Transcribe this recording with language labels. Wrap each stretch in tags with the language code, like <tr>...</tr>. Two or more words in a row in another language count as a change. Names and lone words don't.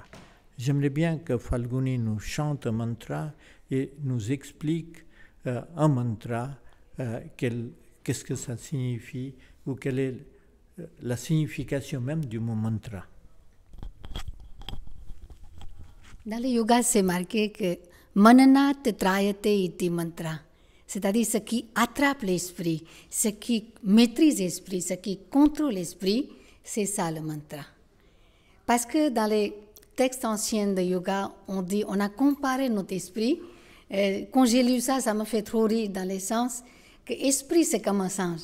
<fr>J'aimerais bien que Falguni nous chante un mantra et nous explique un mantra, qu'est-ce que ça signifie ou quelle est la signification même du mot mantra. Dans le yoga, c'est marqué que</fr> <sa>मननात् त्रायते इति मन्त्र,</sa> <fr>c'est-à-dire ce qui attrape l'esprit, ce qui maîtrise l'esprit, ce qui contrôle l'esprit, c'est ça le mantra. Parce que dans les textes anciens de yoga, on a comparé notre esprit. Quand j'ai lu ça, ça me fait trop rire dans le sens que l'esprit, c'est comme un singe.</fr>